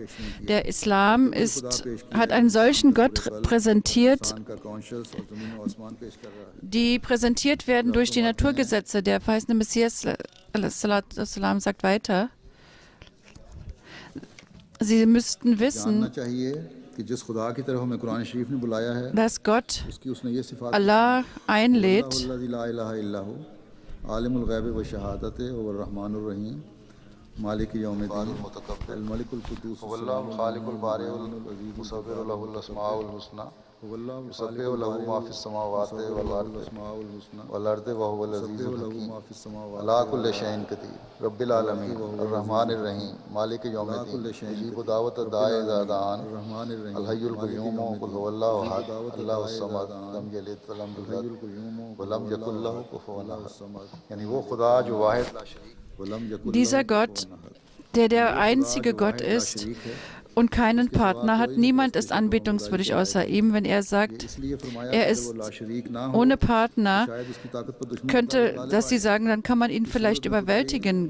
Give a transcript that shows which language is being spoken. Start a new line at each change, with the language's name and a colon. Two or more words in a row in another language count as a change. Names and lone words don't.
German: Der Islam hat einen solchen Gott präsentiert, die präsentiert werden durch die Naturgesetze. Der verheißene Messias sagt weiter, Sie müssten wissen, dass Gott Allah einlädt,
Arabic: مالك يوم الدين الملك القدوس والله خالق البارئ المصور له الاسماء الحسنى يسبح له ما في السماوات والارض وهو العزيز الحكيم على كل شيء قدير رب العالمين الرحمن الرحيم مالك يوم الدين يجيب دعوة الداعي إذا دعان الحي القيوم قل هو الله أحد الله الصمد لم يلد ولم يولد ولم يكن له كفوا أحد
Urdu: یعنی وہ خدا جو واحد
German: Dieser Gott, der einzige Gott ist und keinen Partner hat, niemand ist anbetungswürdig außer ihm, wenn er sagt, er ist ohne Partner, könnte, dass sie sagen, dann kann man ihn vielleicht überwältigen.